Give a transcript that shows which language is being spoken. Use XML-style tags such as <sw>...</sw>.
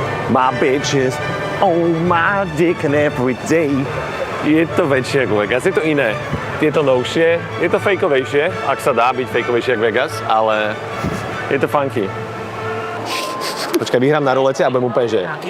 <en>My bitches on my dick and every day.</en> <sk>Je to väčšie ako Vegas, je to iné. Je to novšie, je to fejkovejšie, ak sa dá byť fejkovejšie ako Vegas, ale je to funky. Počkaj, vyhrám na rolete a budem úplne, že...</sk>